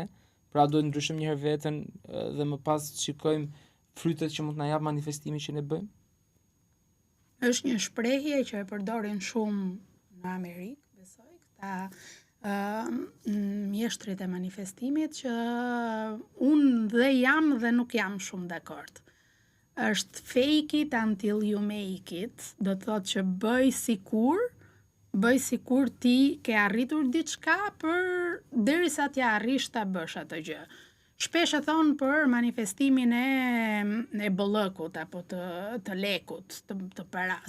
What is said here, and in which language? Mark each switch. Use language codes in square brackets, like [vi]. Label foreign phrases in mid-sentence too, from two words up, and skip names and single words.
[sq] Pra duhet ndryshojmë një herë veten dhe më pas shikojmë frytet që mund të na jap manifestimi që ne bëjmë? Është një shprehje që e përdorin shumë në Amerikë, besoj, këta mjeshtrit e manifestimit, që unë dhe jam dhe nuk jam shumë dakord. [en] Është fake it until you make it, [sq] do të thotë që bëj sikur ti ke arritur diçka për derisa t'ja arrish ta bësh atë gjë. Shpesh e thonë për manifestimin e bollëkut apo të lekut, të paras.